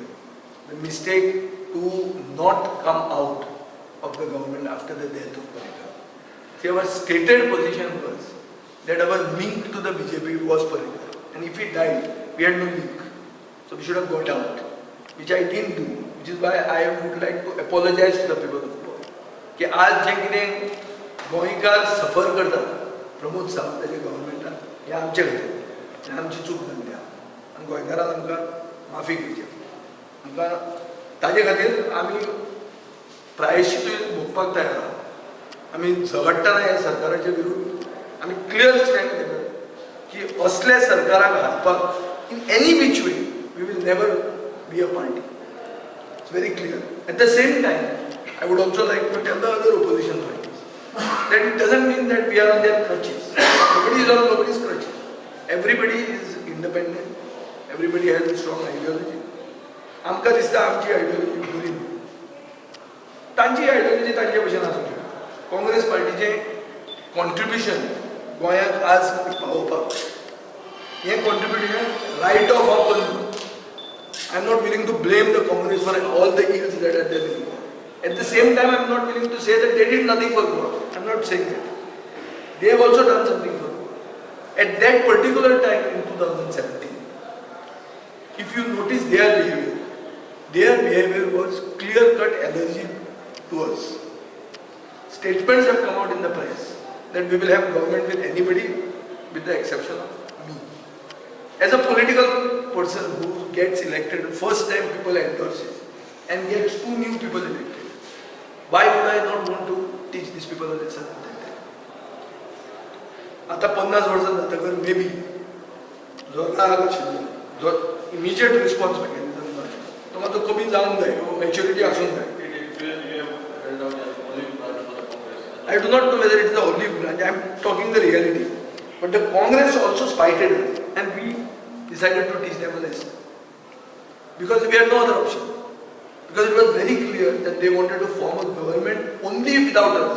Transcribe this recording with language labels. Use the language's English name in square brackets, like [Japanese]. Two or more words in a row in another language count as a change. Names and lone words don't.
[English] The mistake to not come out of the government after the death of Parrikar. See, our stated position was that our link to the BJP was Parrikar. And if he died, we had no link. So we should have got out, which I didn't do, which is why I would like to apologize to the people of Goa. [Konkani] कि आज जे कितें गोंयकार सफर करता प्रमोद सावंताच्या गव्हर्मेंटान हे आमचे खातीर आनी आमची चूक जाल्ली आनी गोंयकारान आमकां माफी करची आमकां ताजे खातीर आमी प्रायश्चितूय भोगपाक तयार आहा आमी झगडटाना ह्या सरकाराच्या विरुद्ध आमी [English] clear stand [Konkani] घेतला की असल्या सरकाराक हाडपाक [English] in any which way we will never be a party. It's very clear. At the same time, I would also like to tell the other opposition parties that it doesn't mean that we are on their crutches. Nobody is on nobody's crutches. Everybody is independent. Everybody has a strong ideology. [Konkani] आमकां दिसता आमची आयडियोलॉजी बरी न्हू. तांची आयडियोलॉजी तांचे भशेन आसूं शकता. काँग्रेस पार्टीचें कॉन्ट्रिब्युशन गोंयाक आज पावोवपाक हें कॉन्ट्रिब्युशन [English] write off off I am not willing to blame the Congress for all the ills that are there in Goa. At the same time, I am not willing to say that they did nothing for Goa. I am not saying that. They have also done something for Goa. At that particular time in 2017, if you notice their behavior was clear-cut allergy to us. Statements have come out in the press that we will have government with anybody with the exception of me. As a political person who gets elected, first time people endorse it and gets 2 new people elected, why would I not want to teach these people a lesson at that time? [Konkani] आता 50 वर्सां जातकर मे बी जो राग आशिल्लो जो [English] immediate response mechanism [Konkani] जो आशिल्लो तो मातसो कमी जावंक जाय, मॅच्युरिटी आसूंक जाय. [English] I do not know whether it is the olive branch. I am talking the reality. But the Congress also spited us and we decided to teach them a lesson. Because we had no other option. Because it was very clear that they wanted to form a government only without us.